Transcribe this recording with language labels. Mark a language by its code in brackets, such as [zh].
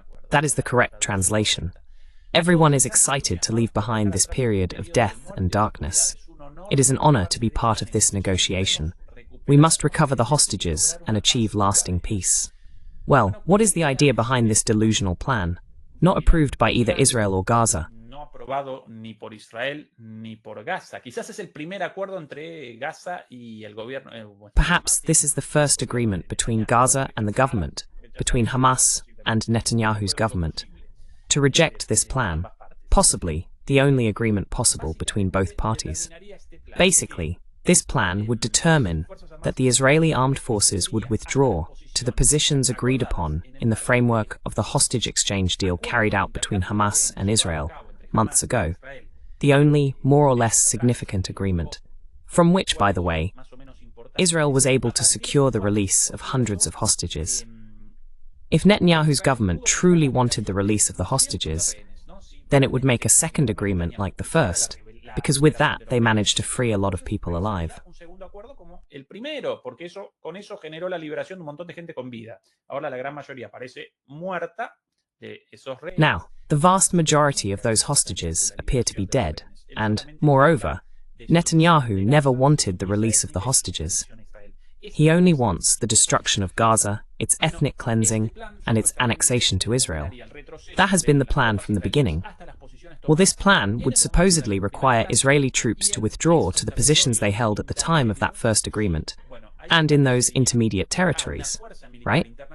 [en] That is the correct translation. Everyone is excited to leave behind this period of death and darkness. It is an honor to be part of this negotiation. We must recover the hostages and achieve lasting peace. Well, what is the idea behind this delusional plan? Not approved by either Israel or Gaza. [es] Aprobado ni por Israel ni por Gaza. Quizás es el primer acuerdo entre Gaza y el gobierno. [en] Perhaps this is the first agreement between Gaza and the government, between Hamas and Netanyahu's government, to reject this plan, possibly the only agreement possible between both parties. Basically, this plan would determine that the Israeli armed forces would withdraw to the positions agreed upon in the framework of the hostage exchange deal carried out between Hamas and Israel months ago, the only more or less significant agreement, from which, by the way, Israel was able to secure the release of hundreds of hostages. If Netanyahu's government truly wanted the release of the hostages, then it would make a second agreement like the first, because with that they managed to free a lot of people alive. [es] acuerdo como el primero, porque con eso generó la liberación de un montón de gente con vida. Ahora la gran mayoría parece muerta de esos rehenes. [en] Now, the vast majority of those hostages appear to be dead, and, moreover, Netanyahu never wanted the release of the hostages. He only wants the destruction of Gaza, its ethnic cleansing, and its annexation to Israel. That has been the plan from the beginning. Well, this plan would supposedly require Israeli troops to withdraw to the positions they held at the time of that first agreement, and in those intermediate territories, right?